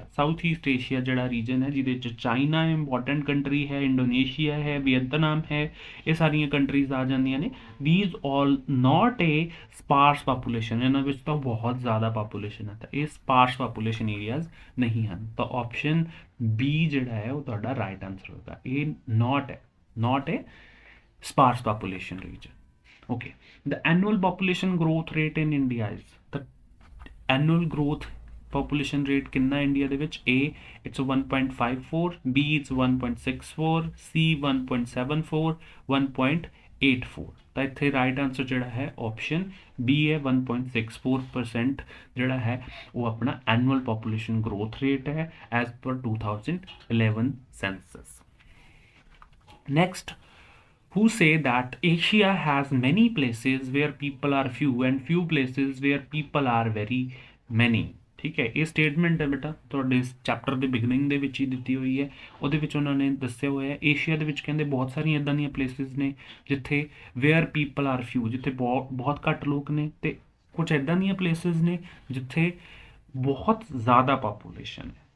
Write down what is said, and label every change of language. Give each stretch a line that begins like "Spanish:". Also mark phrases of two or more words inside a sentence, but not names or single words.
Punjabi: ਸਾਊਥ ਈਸਟ ਏਸ਼ੀਆ ਜਿਹੜਾ ਰੀਜਨ ਹੈ ਜਿਹਦੇ 'ਚ ਚਾਈਨਾ ਇੰਪੋਰਟੈਂਟ ਕੰਟਰੀ ਹੈ, ਇੰਡੋਨੇਸ਼ੀਆ ਹੈ, ਵੀਅਤਨਾਮ ਹੈ, ਇਹ ਸਾਰੀਆਂ ਕੰਟਰੀਜ਼ ਆ ਜਾਂਦੀਆਂ ਨੇ।
English: these all not a sparse population,
Punjabi: ਇਹਨਾਂ ਵਿੱਚ ਤਾਂ ਬਹੁਤ ਜ਼ਿਆਦਾ ਪਾਪੂਲੇਸ਼ਨ ਹੈ, ਤਾਂ ਇਹ
English: sparse population areas
Punjabi: ਨਹੀਂ ਹਨ। ਤਾਂ ਆਪਸ਼ਨ ਬੀ ਜਿਹੜਾ ਹੈ ਉਹ ਤੁਹਾਡਾ
English: right answer
Punjabi: ਹੋਗਾ।
English: ਇਹ not a sparse population region. Okay, the annual population growth rate in India is the annual growth population rate
Punjabi: ਕਿੰਨਾ ਇੰਡੀਆ ਦੇ ਵਿੱਚ?
English: A ਇਟਸ 1.54, B ਇਟਸ 1.64, C 1.74, 1.84।
Punjabi: ਤਾਂ ਇੱਥੇ
English: right answer
Punjabi: ਜਿਹੜਾ ਹੈ ਆਪਸ਼ਨ B ਹੈ। 1.64% ਜਿਹੜਾ ਹੈ ਉਹ ਆਪਣਾ
English: annual population growth rate
Punjabi: ਹੈ
English: as per 2011 census. Next, who say that Asia has many places where people are few and few places where people are very many।
Punjabi: ਠੀਕ ਹੈ, ਇਹ ਸਟੇਟਮੈਂਟ ਹੈ ਬੇਟਾ ਤੁਹਾਡੇ ਇਸ ਚੈਪਟਰ ਦੇ ਬਿਗਨਿੰਗ ਦੇ ਵਿੱਚ ਹੀ ਦਿੱਤੀ ਹੋਈ ਹੈ। ਉਹਦੇ ਵਿੱਚ ਉਹਨਾਂ ਨੇ ਦੱਸਿਆ ਹੋਇਆ ਹੈ ਏਸ਼ੀਆ ਦੇ ਵਿੱਚ ਕਹਿੰਦੇ ਬਹੁਤ ਸਾਰੀਆਂ ਇੱਦਾਂ ਦੀਆਂ ਪਲੇਸਿਸ ਨੇ ਜਿੱਥੇ
English: where people are few,
Punjabi: ਜਿੱਥੇ ਬਹੁਤ ਘੱਟ ਲੋਕ ਨੇ, ਅਤੇ ਕੁਝ ਇੱਦਾਂ ਦੀਆਂ ਪਲੇਸਿਸ ਨੇ ਜਿੱਥੇ ਬਹੁਤ ਜ਼ਿਆਦਾ ਪਾਪੂਲੇਸ਼ਨ ਹੈ।